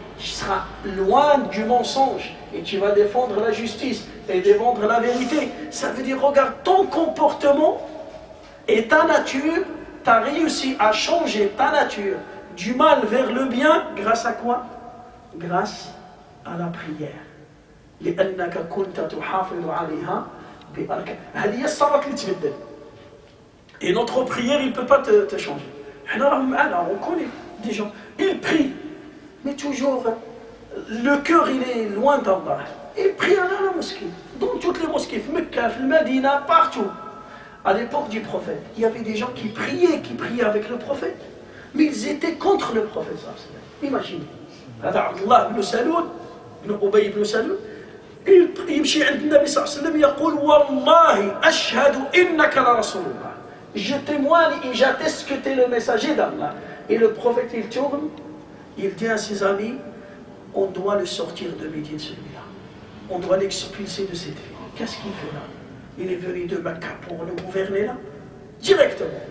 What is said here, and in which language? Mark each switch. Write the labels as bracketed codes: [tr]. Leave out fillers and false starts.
[fr] Tu seras loin du mensonge et tu vas défendre la justice et défendre la vérité. Ça veut dire, regarde ton comportement et ta nature. Tu as réussi à changer ta nature du mal vers le bien grâce à quoi? Grâce à la prière. [ar] لأنك كنت تحافظ عليها بأركان. هذه الصلاة اللي تبدل. [fr] Et notre prière, il ne peut pas te changer. On connaît des gens, ils prient, mais toujours le cœur il est loin d'Allah. Ils prient à la mosquée, dans toutes les mosquées, Mecca, Medina, partout. À l'époque du prophète, il y avait des gens qui priaient avec le prophète, mais ils étaient contre le prophète. Imaginez. [ar] Abdullah ibn Saloul, ibn Ubay ibn Saloul, il يمشي عند النبي صلى الله عليه وسلم يقول والله أشهد إنك لرسول الله. [fr] Je témoigne et j'atteste que tu es le messager d'Allah. Et le prophète il tourne, il dit à ses amis, on doit le sortir de Médine celui-là. On doit l'expulser de cette ville. Qu'est-ce qu'il fait là? Il est venu de Mecca pour le gouverner là, directement.